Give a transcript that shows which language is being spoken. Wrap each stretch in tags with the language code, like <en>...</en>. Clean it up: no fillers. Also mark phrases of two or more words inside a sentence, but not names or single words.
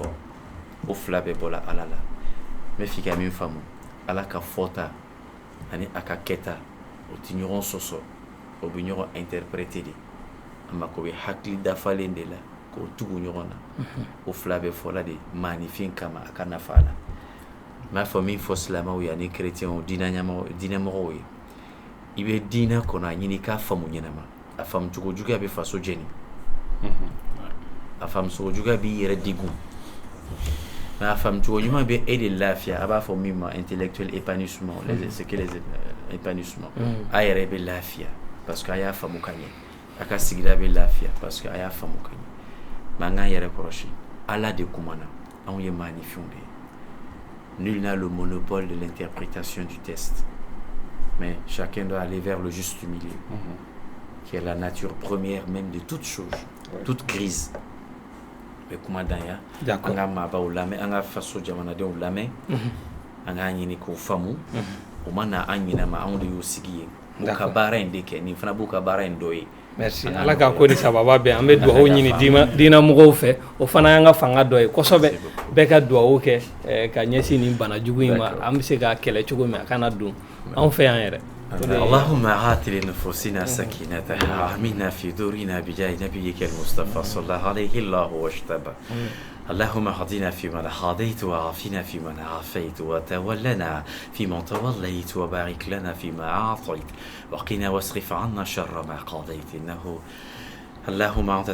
<bm>o fila bɛɛ bɔra ala la n bɛ f'i ka min faamu ala ka fɔta ani a ka kɛta o tɛ ɲɔgɔn sɔsɔ o bɛ ɲɔgɔn interpréter de a mako bɛ hakili dafalen de la k'o tugu ɲɔgɔn na o fila bɛɛ fɔla de maanifin kama a ka nafa la n b'a fɔ min fɔ silamɛw ye ani chrétiens diinɛmɔgɔw ye i bɛ diinɛ kɔnɔ a ɲini k'a faamu ɲɛnama a faamu cogo juguya bɛ faso jɛni a faamu cogo juguya b'i yɛrɛ digun mais a faamu cogo ɲuman bɛ e de lafiya a b'a fɔ min ma</bm> <fr>intellectuel épanouissement c'est que les épanouissement</fr> <bm>a yɛrɛ bɛ lafiya</bm> <fr>parce que</fr> <bm>a y'a faamu ka ɲɛ a ka sigida bɛ lafiya</bm> <fr>parce que</fr> <bm>a y'a faamu ka ɲɛ mais an k'an yɛrɛ kɔlɔsi ala de kumana anw ye maanifinw de ye</bm> <fr>nul n'a le monopole de l'interprétation du texte mais chacun doit aller vers le juste milieu qui est la nature première même de toute chose toute crise</fr> <bm>mais kuma dan ya an ka maabaw lamɛn an ka faso jamanadenw lamɛn an k'a ɲini k'o faamu o ma na an ɲinama anw de y'o sigi yen u ka baara in de kɛ nin fana b'u ka baara in dɔ ye merci ala ka ko ni sababa bɛ an bɛ duwawu ɲini diinɛ mɔgɔw fɛ o fana y'an ka fanga dɔ ye kosɛbɛ bɛɛ ka duwawu kɛ ka ɲɛsin nin bana jugu in ma an bɛ se k'a kɛlɛ cogo min a kana don anw fɛ yan yɛrɛ</bm> <ar>اللهم آت لنفوسنا سكينتها آمنا في دورنا بجاه نبيك المصطفى صلى الله عليه الله واشتبه اللهم اهدنا فيمن هديت وعافنا فيمن عافيت وتولنا فيمن توليت وبارك لنا فيما أعطيت وقنا واصرف عنا شر ما قضيت إنه اللهم أنت</ar>